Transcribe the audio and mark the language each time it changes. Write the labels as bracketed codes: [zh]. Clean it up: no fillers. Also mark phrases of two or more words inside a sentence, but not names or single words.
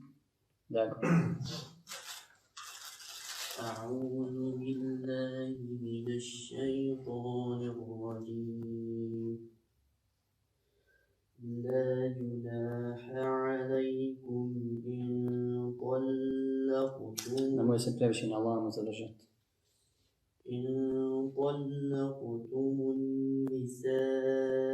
[ar] أعوذ بالله من الشيطان الرجيم. لا جناح عليكم إن طلقتم. [bs] Nemoj se previše na Allaha zadržati. [ar] إن طلقتم النساء